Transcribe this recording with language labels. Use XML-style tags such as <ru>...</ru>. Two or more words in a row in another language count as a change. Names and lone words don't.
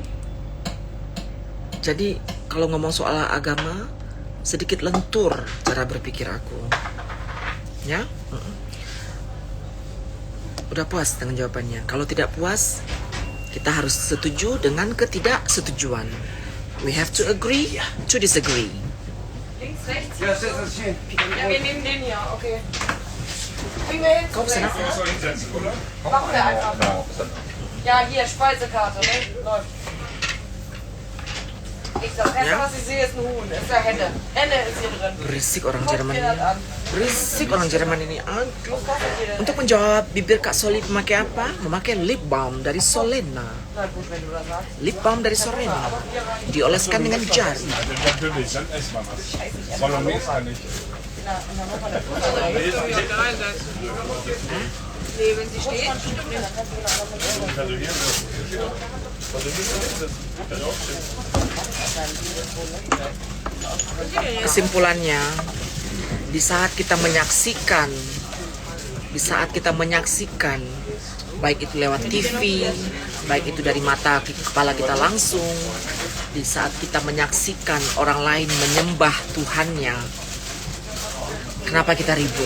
<id>Jadi kalau ngomong soal agama, sedikit lentur cara berpikir aku. Ya? Udah puas dengan jawabannya? Kalau tidak puas, kita harus setuju dengan ketidaksetujuan.</id> <en>We have to agree to disagree.</en> <de>Links, rechts. Ja, setz das hin. Ja, wir nehmen den hier, okay. Kriegen wir hin?</de> <id>Kau pesan apa?</id> <de>Machen wir einfach. Ja, hier, Speisekarte, ne? Läuft. Ich das erste, Ja? was ich sehe, ist ein Huhn. Ist ja Henne. Henne ist hier drin.</de> <id>Berisik orang</id> <de>Guck</de> <id>Jerman</id> <de>dir</de> <id>ini.</id> <de>das an.</de> <id>Berisik orang Jerman ini. Aduh.</id> <de>Was kostet die denn?</de> <id>Untuk menjawab bibir Kak Soli memakai apa? Memakai</id> <en>lip balm</en> <id>dari Solena.</id> <de>Na gut, wenn du das sagst.</de> <en>Lip balm</en> <id>dari Solena. Dioleskan dengan jari.</id> <de>Also natürlich, dann essen wir was. Bolognese kann ich. Na, und dann machen wir das. Nee, wenn sie steht, stimmt nicht. Also hier so. Also hier ist es.</de> <id>Kesimpulannya, di saat kita menyaksikan, baik itu lewat TV, baik itu dari mata kepala kita langsung, di saat kita menyaksikan orang lain menyembah Tuhannya, kenapa kita ribut?</id>